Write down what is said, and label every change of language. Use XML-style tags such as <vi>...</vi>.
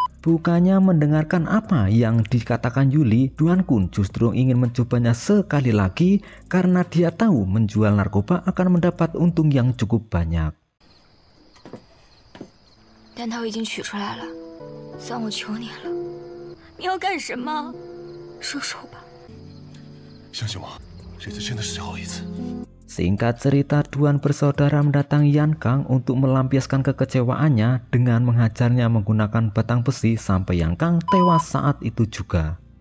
<id>Bukannya mendengarkan apa yang dikatakan Yuli, Duan Kun justru ingin mencobanya sekali lagi karena dia tahu menjual narkoba akan mendapat untung yang cukup banyak.</id> <zh>但他已经取出来了，算我求你了。你要干什么？说说吧。相信我，这次真的是最后一次。</zh> <id>Singkat cerita, Duan bersaudara mendatangi Yan Kang untuk melampiaskan kekecewaannya dengan menghajarnya menggunakan batang besi sampai Yan Kang tewas saat itu juga.</id>